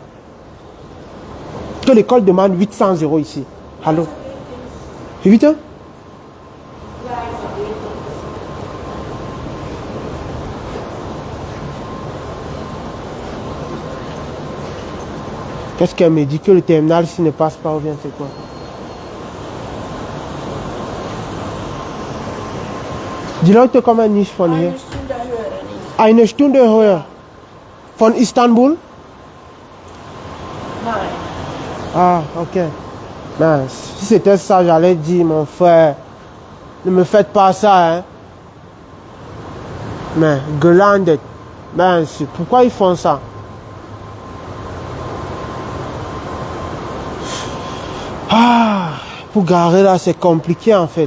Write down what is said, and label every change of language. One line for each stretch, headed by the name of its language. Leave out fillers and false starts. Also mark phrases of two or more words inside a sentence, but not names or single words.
French: Que l'école demande 800 € ici. Allô? 8 ans? Qu'est-ce qu'elle me dit? Que le terminal s'il ne passe pas ou bien c'est quoi?
German: Die Leute kommen nicht von hier. Eine Stunde höher. Von Istanbul? Nein. Ah, ok.
French: Ben, si c'était ça, j'allais dire, mon frère, ne me faites pas ça, hein. Mais, gelandet. Ben, pourquoi ils font ça? Ah, pour garer là, c'est compliqué en fait.